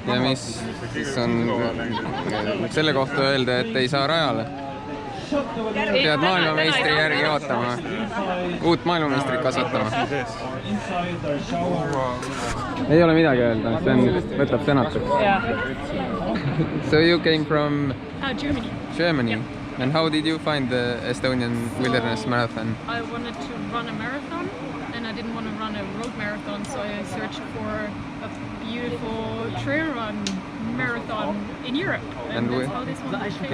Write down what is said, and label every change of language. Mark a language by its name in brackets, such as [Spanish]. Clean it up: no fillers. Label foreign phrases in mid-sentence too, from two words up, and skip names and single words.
[Estonian] Ja mis siis on selle kohta öelda, et ei saa rajale? Pead maailmameistri järgi ootama, uut maailmameistrit kasvatama. Ei ole midagi öelda, see võtab sõnatuks. [English] So you came from Germany. And how did you find the Estonian Wilderness Marathon? I wanted to run a marathon and I didn't want to run a road marathon, so I searched for a beautiful trail run marathon in Europe, and that's how this one came.